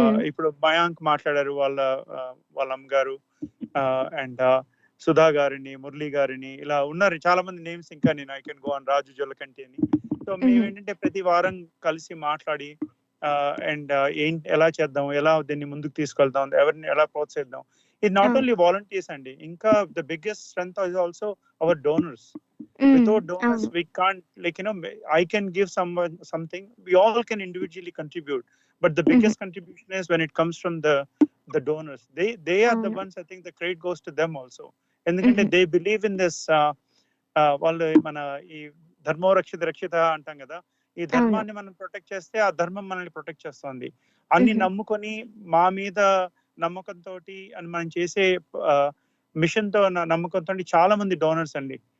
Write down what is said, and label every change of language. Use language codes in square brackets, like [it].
[te] ఇప్పుడు మయాంక్ మాట్లాడారు, వాళ్ళ అమ్మగారు, అండ్ సుధా గారిని, మురళి గారిని, ఇలా ఉన్నారు చాలా మంది నేమ్స్. ఇంకా నేను [en] I can go on, [te] రాజు జొల్లకంటి అని. సో మేము ఏంటంటే ప్రతి వారం కలిసి మాట్లాడి అండ్ ఎలా చేద్దాం, ఎలా దీన్ని ముందుకు తీసుకెళ్దాం, ఎవరిని ఎలా ప్రోత్సహిద్దాం. [en] ఇది not only volunteers అండి, ఇంకా the biggest strength is also our donors. Without donors we can't, like, I can give someone something, we all can individually contribute, but the biggest contribution is when it comes from the donors. They are the ones, I think the credit goes to them also, ఎందుకంటే they believe in this. [te] వాళ్ళు మన ఈ ధర్మో రక్షిత అంటాం కదా, ఈ ధర్మాన్ని మనం ప్రొటెక్ట్ చేస్తే ఆ ధర్మం మనల్ని ప్రొటెక్ట్ చేస్తుంది. అన్ని నమ్ముకొని మా మీద నమ్మకంతో అని మనం చేసే మిషన్ తో నమ్మకంతో చాలా మంది డోనర్స్ అండి.